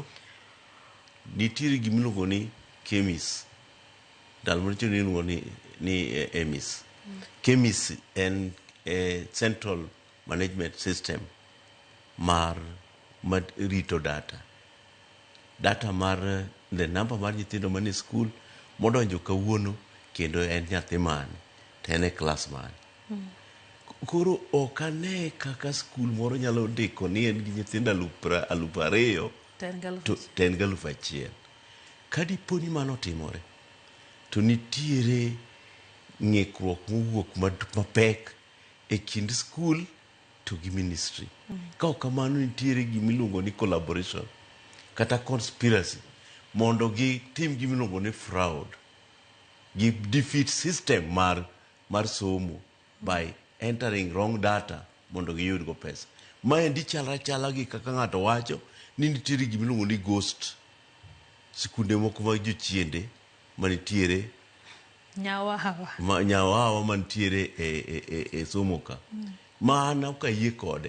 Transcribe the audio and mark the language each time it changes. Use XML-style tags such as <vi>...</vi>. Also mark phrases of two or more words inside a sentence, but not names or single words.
<luo>Nitiere gima iluongo ni KEMIS. Ndalo moro chon iluongo ni EMIS. KEMIS en</luo> <en>Central Management System</en> <luo>mar rito data. Data mar</luo> <en>the number</en> <luo>mar nyithindo manie skul modonjo kawuono kendo en nyathi mane to en e klas mane. Koro ok ane kaka skul moro nyalo ndiko ni en gi nyithindo 2,000 to en gi 1,000. Ka dipo ni mano timore to nitiere ng'ikruok mowuok mapek e kind skul to gi ministry. Ka ok kamano nitiere gima iluongo ni collaboration kata conspiracy mondo gitim gima iluongo ni fraud, gi defeat system mar somo</luo> <en>by entering wrong data</en> <luo>mondo giyud go pesa. Maendi chala gi kaka ng'ato wacho ni nitiere gima iluongo ni ghost sikunde moko mag jochiende manitiere nyawawa manitiere e somo ka. Mano ok ayie kode.</luo>